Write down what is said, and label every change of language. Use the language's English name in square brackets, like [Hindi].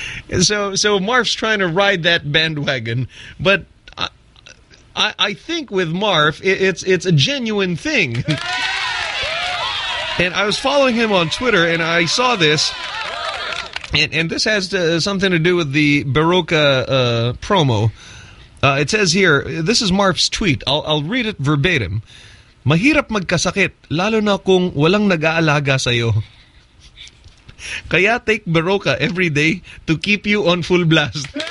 [English] So Marf's trying to ride that bandwagon, but I think with Marf, it's a genuine thing. And I was following him on Twitter, and I saw this. And this has something to do with the Baroka promo. It says here, this is Marf's tweet. I'll read it verbatim. [Filipino] Mahirap magkasakit, lalo na kung walang nag-aalaga sa'yo. [English] Kaya take Baroka every day to keep you on full blast.